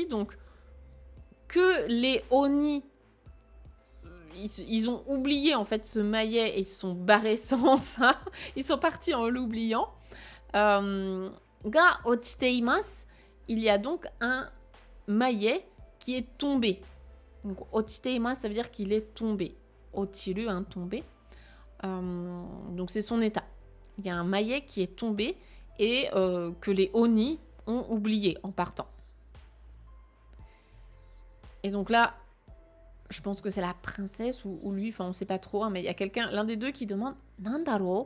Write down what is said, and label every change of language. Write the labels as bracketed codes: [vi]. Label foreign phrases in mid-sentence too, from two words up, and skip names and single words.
[fr] Donc, que les oni, ils ont oublié en fait ce maillet et ils se sont barrés sans ça. Ils sont partis en l'oubliant. [ja] が落ちています, [fr] il y a donc un maillet qui est tombé. Donc, [ja] 落ちています, [fr] ça veut dire qu'il est tombé. Ochiru, hein, tombé. Donc, c'est son état. Il y a un maillet qui est tombé et que les oni ont oublié en partant. Et donc là, je pense que c'est la princesse ou lui, enfin on sait pas trop, hein, mais il y a quelqu'un, l'un des deux qui demande « Nandaro ?»